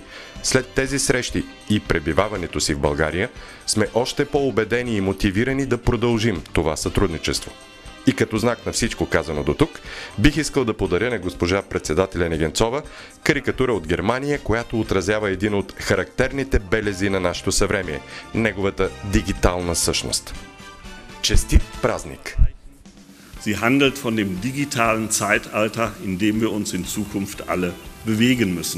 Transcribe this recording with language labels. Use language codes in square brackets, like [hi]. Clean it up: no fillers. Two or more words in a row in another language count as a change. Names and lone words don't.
[bg] След тези срещи и пребиваването си в България сме още по-убедени и мотивирани да продължим това сътрудничество. И като знак на всичко казано до тук, бих искал да подаря на госпожа председателя Негенцова карикатура от Германия, която отразява един от характерните белези на нашето съвремие – неговата дигитална същност. Честит празник! [de] Sie handelt von dem digitalen Zeitalter, in dem wir uns in Zukunft alle bewegen müssen.